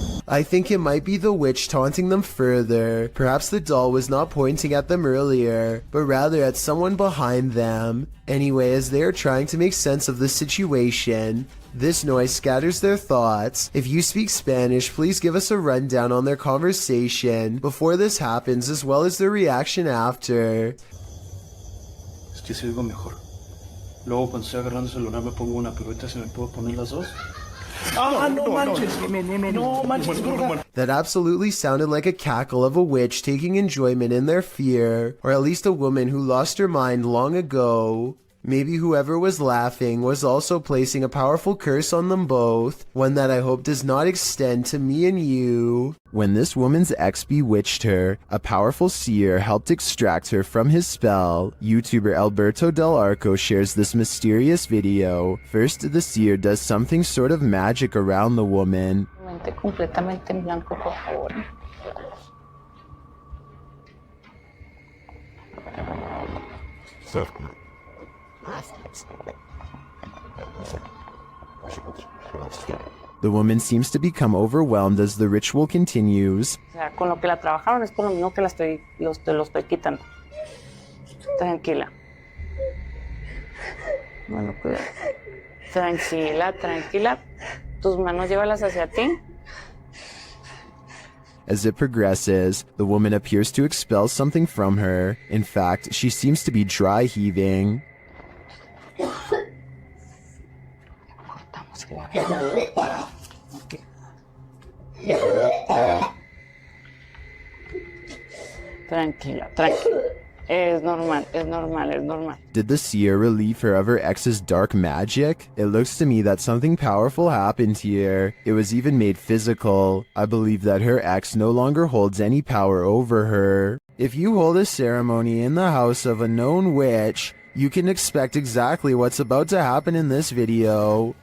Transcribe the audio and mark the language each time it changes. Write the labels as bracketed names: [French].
[English] I think it might be the witch taunting them further. Perhaps the doll was not pointing at them earlier, but rather at someone behind them. Anyway, as they are trying to make sense of the situation, this noise scatters their thoughts. If you speak Spanish, please give us a rundown on their conversation before this happens, as well as their reaction after. [Spanish] Es que se oigo mejor. Luego cuando estoy agarrando el celular me pongo una, pero ahorita se me puedo poner las dos. [English] That absolutely sounded like a cackle of a witch taking enjoyment in their fear, or at least a woman who lost her mind long ago. Maybe whoever was laughing was also placing a powerful curse on them both, one that I hope does not extend to me and you. When this woman's ex bewitched her, a powerful seer helped extract her from his spell. YouTuber Alberto Del Arco shares this mysterious video. First, the seer does something sort of magic around the woman. [Spanish] Completamente en blanco, por favor. [English] The woman seems to become overwhelmed as the ritual continues. [Spanish] O sea, con lo que la trabajaron es con lo mismo que lo estoy quitando. Tranquila. Bueno, cuidado. Tranquila, tranquila. Tus manos llévalas hacia ti. [English] As it progresses, the woman appears to expel something from her. In fact, she seems to be dry heaving. [Spanish] Tranquila, tranquila. Es normal, es normal, es normal. [English] Did the seer relieve her of her ex's dark magic? It looks to me that something powerful happened here. It was even made physical. I believe that her ex no longer holds any power over her. If you hold a ceremony in the house of a known witch, you can expect exactly what's about to happen in this video.